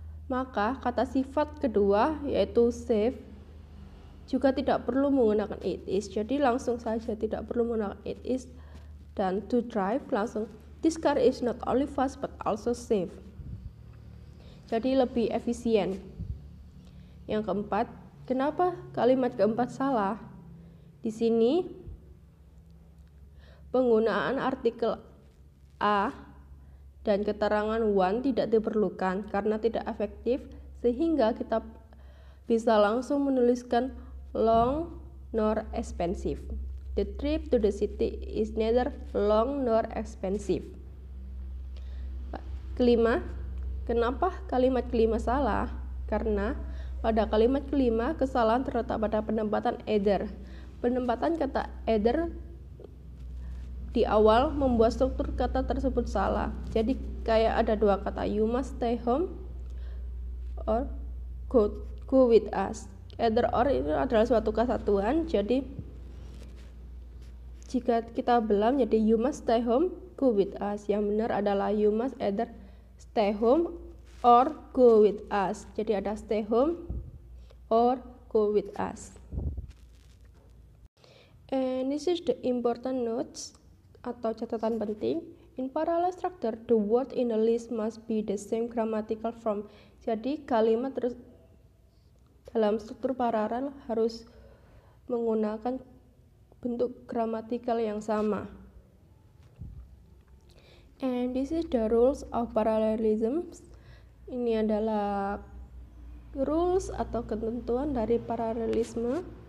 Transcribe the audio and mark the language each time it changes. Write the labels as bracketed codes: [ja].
[id] Maka kata sifat kedua yaitu save juga tidak perlu menggunakan it is. Jadi langsung saja tidak perlu menggunakan it is. [en] Dan to drive langsung this car is not only fast but also safe. [id] Jadi lebih efisien. Yang keempat, kenapa kalimat keempat salah? Di sini penggunaan artikel a dan keterangan one tidak diperlukan karena tidak efektif, sehingga kita bisa langsung menuliskan [en] long nor expensive. The trip to the city is neither long nor expensive. [id] Kelima, kenapa kalimat kelima salah? Karena pada kalimat kelima kesalahan terletak pada penempatan either. Penempatan kata either di awal membuat struktur kata tersebut salah. Jadi kayak ada dua kata, [en] you must stay home or go with us. [id] Either or itu adalah suatu kesatuan, jadi jika kita belah jadi [en] you must stay home, go with us. [id] Yang benar adalah [en] you must either stay home or go with us. [id] Jadi ada [en] stay home or go with us. And this is the important notes [id] atau catatan penting. [en] In parallel structure, the word in the list must be the same grammatical form. [id] Jadi kalimat dalam struktur paralel harus menggunakan bentuk gramatikal yang sama. [en] And this is the rules of parallelism. [id] Ini adalah rules atau ketentuan dari paralelisme.